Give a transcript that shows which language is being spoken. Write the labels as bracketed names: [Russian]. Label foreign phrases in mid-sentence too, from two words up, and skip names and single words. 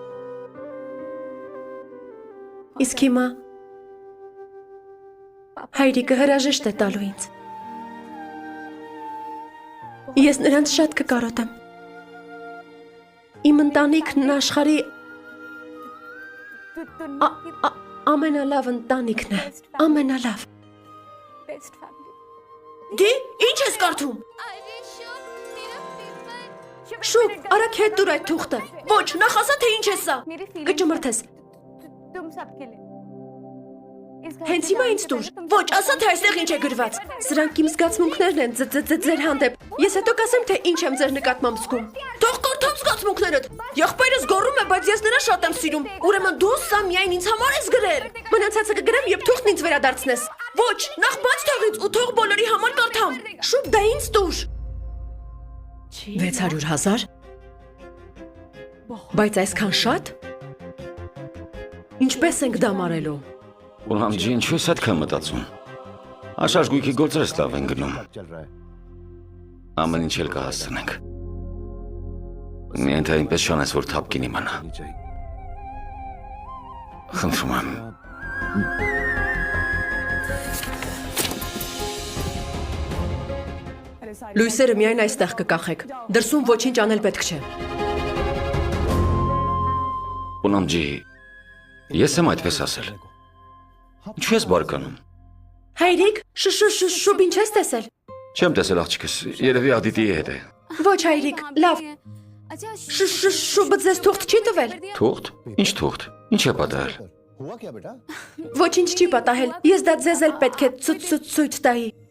[Armenian] իսկ հիմա հայրիկը հրաժեշտ է տալու ինձ ես նրանց շատ կկարոտեմ իմ ընտանիքն աշխարհի ամենալավ ընտանիքն է ամենալավ [English] best family [Armenian] Դի, ինչ ես կարդում? Շուտ, արագ հետ դուր այդ թուղթը։ Ոչ, նախ ասա թե ինչ է սա։ Կճմրթես։ [Hindi] तुम सबके लिए [Armenian] Հենց հիմա ինձ դուր։ Ոչ, ասա թե այստեղ ինչ է գրված։ Սրանք իմ զգացմունքներն են ձեր հանդեպ։ Ես հետո կասեմ թե ինչ եմ ձեր նկատմամբ զգում։ Թող կարդամ զգացմունքներդ։ Եղբայրս գոռում է, բայց ես նրան շատ եմ սիրում։ Ուրեմն դու սա միայն ինձ համար ես գրել։ Մնացածը կգրեմ, երբ թուղթն ինձ վերադարձնես։ Ոչ, նախ բաց թողից ու թող բոլորի համար կարդամ։ Շուտ դա ինձ դուր։ 600,000 Բայց այսքան շատ։ Ինչպես ենք դա մարելու։ Ուրամ ջի, ինչու ես այդքան մտածում։ Աշարժ գույքի գործերս լավ են գնում։ [Hindi] चल रहा है [Armenian] Ամեն ինչ էլ կհասցնենք։ Միայն թե այնպես չանես, որ թափկին իմանա։ [Hindi] नहीं चाहिए [Armenian] Խնդրում եմ։ Լույսերը միայն այստեղ կկախեք։ Դրսում ոչինչ անել պետք չէ։ Ուրամ ջի, ես եմ այդպես ասել։ Ինչու ես բարկանում։ Հայրիկ, շուբ ինչ ես տեսել։ Չեմ տեսել աղջիկս, երևի Ադիտիի հետ է։ Ոչ հայրիկ, լավ։ [Hindi] अच्छा [Armenian] Շուբը ձեզ թուղթ չի տվել։ Թուղթ։ Ինչ թուղթ։ Ինչ է պատահել։ [Hindi] हुआ क्या बेटा [Armenian] Ոչինչ չի պատահել։ Ես դա ձեզ էլ պետք է ցույց տայի։